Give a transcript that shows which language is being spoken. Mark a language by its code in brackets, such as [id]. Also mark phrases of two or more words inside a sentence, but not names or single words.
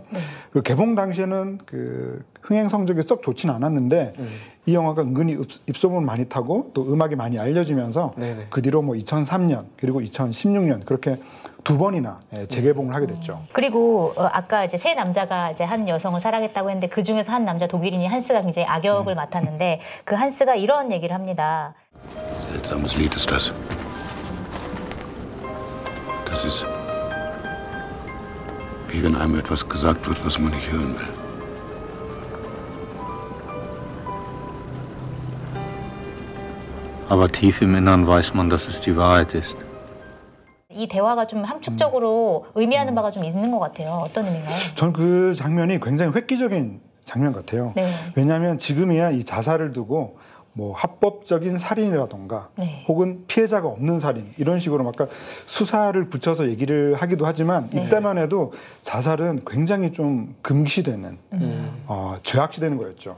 [ko] 그 개봉 당시에는 그 흥행 성적이 썩 좋지는 않았는데 이 영화가 은근히 입소문을 많이 타고 또 음악이 많이 알려지면서 그 뒤로 뭐 2003년 그리고 2016년 그렇게 두 번이나 재개봉을 하게 됐죠. 그리고 아까 이제 세 남자가 이제 한 여성을 사랑했다고 했는데 그 중에서 한 남자 독일인이 한스가 굉장히 악역을 맡았는데 그 한스가 이런 얘기를 합니다. [de] Seltsames Lied ist das. Das ist, wie wenn einem etwas gesagt wird, was man nicht hören will. Aber tief im Innern weiß man, dass es die Wahrheit ist. [ko] 이 대화가 좀 함축적으로 의미하는 바가 좀 있는 것 같아요. 어떤 의미인가요? 전 그 장면이 굉장히 획기적인 장면 같아요. 왜냐하면 지금이야 이 자살을 두고 뭐 합법적인 살인이라던가 혹은 피해자가 없는 살인 이런 식으로 막 수사를 붙여서 얘기를 하기도 하지만 이때만 해도 자살은 굉장히 좀 금기시되는 죄악시되는 거였죠.